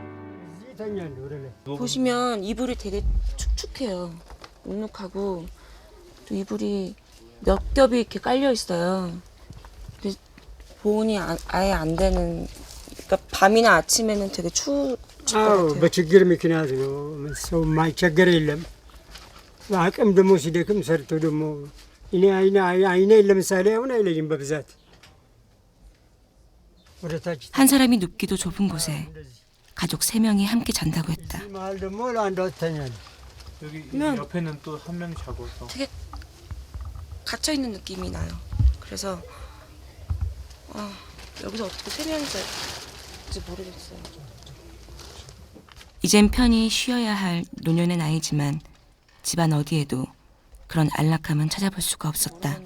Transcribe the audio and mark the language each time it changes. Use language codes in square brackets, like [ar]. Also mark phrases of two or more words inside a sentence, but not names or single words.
[ko] 보시면 이불이 되게 축축해요. 눅눅하고 또 이불이 몇 겹이 이렇게 깔려 있어요. 근데 보온이 아예 안 되는. 그러니까 밤이나 아침에는 되게 추울 것 [am] አዎ [ko] 같아요. [am] በችግር ምክንያት ነው። ሰው የማይቸገር የለም። አቅም ደግሞ ሲደክም ሰርቶ ደግሞ እኔ አይኔ ለምሳሌ አሁን አይለይም በብዛት ወደ ታች [ko] 한 사람이 눕기도 좁은 곳에 가족 3명이 함께 잔다고 했다. [am] መሀል ደግሞ ለአንዷ ትተኛለች። [ko] 여기 면. 옆에는 또 한 명 자고 있어. 되게 갇혀 있는 느낌이 나요. 그래서 여기서 어떻게 3명이 살지 모르겠어요. 이젠 편히 쉬어야 할 노년의 나이지만 집안 어디에도 그런 안락함은 찾아볼 수가 없었다.